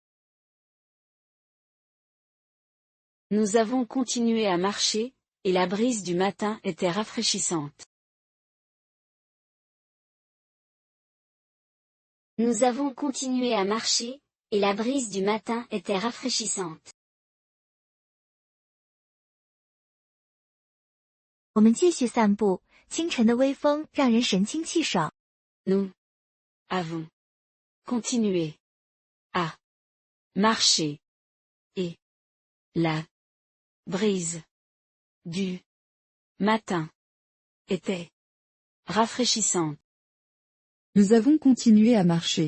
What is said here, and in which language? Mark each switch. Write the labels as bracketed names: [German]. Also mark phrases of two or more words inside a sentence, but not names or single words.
[French] Nous avons continué à marcher, et la brise du matin était rafraîchissante. Nous avons continué à marcher, et la brise du matin était rafraîchissante. [Chinese] 我们继续散步，清晨的微风让人神清气爽。 [French] Nous avons continué à marcher, et la brise du matin était rafraîchissante. Nous avons continué à marcher.